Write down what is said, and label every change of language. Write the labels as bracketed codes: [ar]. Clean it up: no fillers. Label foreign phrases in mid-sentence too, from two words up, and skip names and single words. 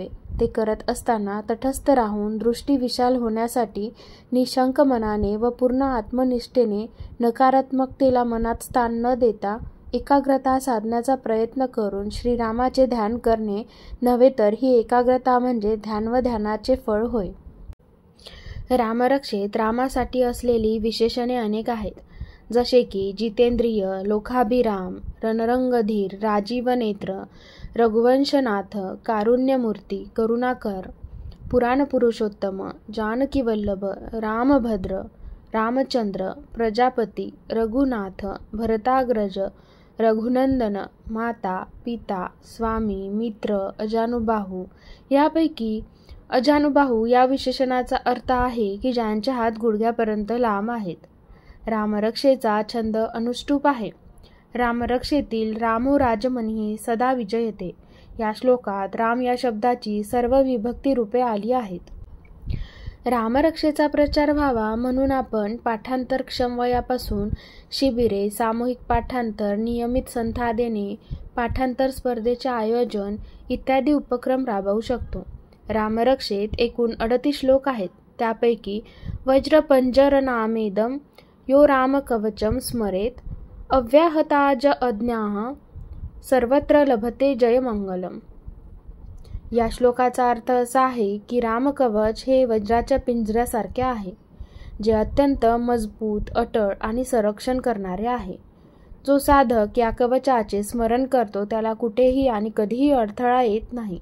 [mr] ते करत असताना तटस्थ राहून दृष्टी विशाल होण्यासाठी निशंक मनाने व पूर्ण आत्मनिष्ठेने नकारात्मकतेला मनात स्थान न देता एकाग्रता साधण्याचा प्रयत्न करून श्रीरामाचे ध्यान करणे नव्हे तर ही एकाग्रता म्हणजे ध्यान व ध्यानाचे फळ होय. रामरक्षेत रामासाठी असलेली विशेषणे अनेक आहेत, जसे की जितेंद्रिय, लोकाभिराम, रणरंगधीर, राजीवनेत्र, रघुवंशनाथ, कारुण्यमूर्ती, करुणाकर, पुराणपुरुषोत्तम, जानकीवल्लभ, रामभद्र, रामचंद्र, प्रजापती, रघुनाथ, भरताग्रज, रघुनंदन, माता, पिता, स्वामी, मित्र, अजानुबाहू. यापैकी अजानुबाहू या विशेषणाचा अर्थ आहे की ज्यांचे हात गुडघ्यापर्यंत लांब आहेत. रामरक्षेचा छंद अनुष्टुप आहे. रामरक्षेतील [sa] रामो राजमनिः सदा विजयते [mr] या श्लोकात राम या शब्दाची सर्व विभक्ती रूपे आली आहेत. रामरक्षेचा प्रचार व्हावा म्हणून आपण पाठांतरक्षम वयापासून शिबिरे, सामूहिक पाठांतर, नियमित संथा देणे, पाठांतर स्पर्धेचे आयोजन इत्यादी उपक्रम राबवू शकतो. रामरक्षेत एकूण 38 श्लोक आहेत. [sa] त्यापैकी वज्रपंजरनामेदं यो रामकवचं स्मरेत अव्याहताज अज्ञाः सर्वत्र लभते जयमंगलम. [mr] या श्लोकाचा अर्थ असा आहे की रामकवच हे वज्राच्या पिंजऱ्यासारखे आहे, जे अत्यंत मजबूत, अटळ आणि संरक्षण करणारे आहे. जो साधक या कवचाचे स्मरण करतो त्याला कुठेही आणि कधीही अडथळा येत नाही.